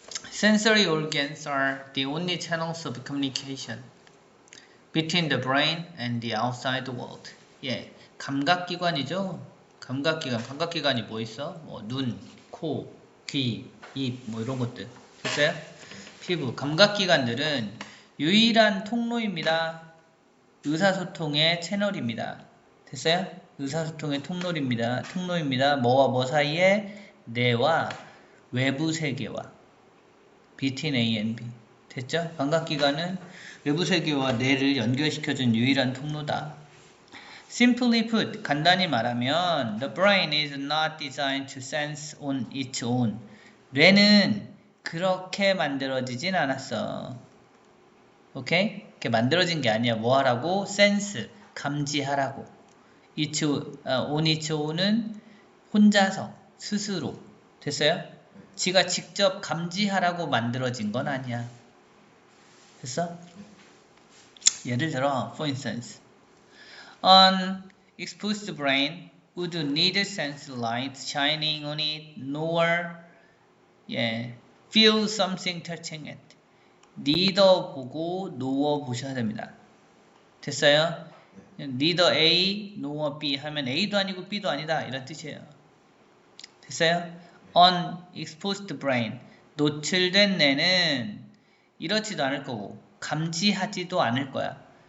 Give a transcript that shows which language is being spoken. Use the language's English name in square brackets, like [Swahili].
[English] Sensory organs are the only channels of communication between the brain and the outside world. [Korean] 예, 감각기관이죠. 감각기관이 뭐 있어? 뭐 눈, 코, 귀, 입, 뭐 이런 것들. 됐어요? 피부. 감각기관들은 유일한 통로입니다. 의사소통의 채널입니다. 됐어요? 의사소통의 통로입니다. 뭐와 뭐 사이에? 내와 외부 세계와 [English] between A and B. [Korean] 됐죠? 감각기관은 외부 세계와 뇌를 연결시켜준 유일한 통로다. [English] Simply put, [Korean] 간단히 말하면 [English] the brain is not designed to sense on its own. [Korean] 뇌는 그렇게 만들어지진 않았어. 오케이? 이렇게 만들어진 게 아니야. 뭐 하라고? sense, 감지하라고. [English] on its own [Korean] 은 혼자서, 스스로. 됐어요? 지가 직접 감지하라고 만들어진 건 아니야. 됐어? 예를 들어, [English] for instance, an exposed brain would neither sense light shining on it nor feel something touching it. [Korean] neither 보고 nor 보셔야 됩니다. 됐어요? [English] neither A nor B [Korean] 하면 A도 아니고 B도 아니다 이런 뜻이에요. 됐어요? unexposed brain, 노출된 뇌는 이렇지도 않을 거고 감지하지도 않을 거야.